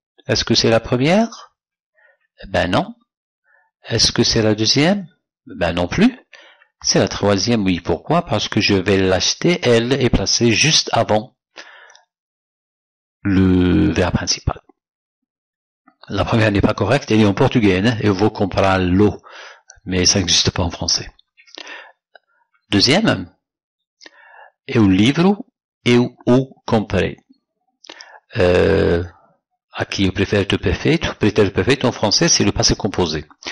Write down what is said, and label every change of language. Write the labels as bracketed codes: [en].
[fr] Est-ce que c'est la première? Ben non. Est-ce que c'est la deuxième? Ben non plus. C'est la troisième, oui. Pourquoi? Parce que je vais l'acheter, elle est placée juste avant le verbe principal. La première n'est pas correcte, elle est en portugais, hein? [pt] Eu vou comprá-lo, [fr] mais ça n'existe pas en français. [pt] Deuxième, o livro eu o comprei. Aqui o pretérito perfeito. O pretérito perfeito [fr] en français, c'est le passé composé.